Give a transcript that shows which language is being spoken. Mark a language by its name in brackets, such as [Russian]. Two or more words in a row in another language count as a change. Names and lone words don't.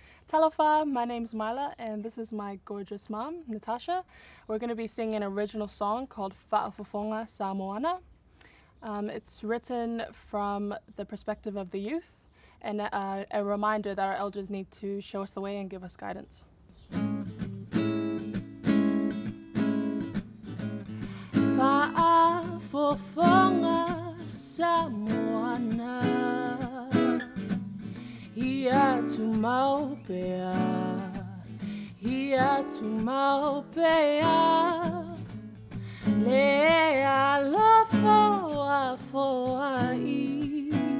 [English] Talofa, my name's Maila, and this is my gorgeous mom, Natasha. We're going to be singing an original song called Fofoga Samoana. It's written from the perspective of the youth, and a reminder that our elders need to show us the way and give us guidance. [Samoan] Fofoga Samoana, ia tu maupea, ia tu maupea, le alofa foai,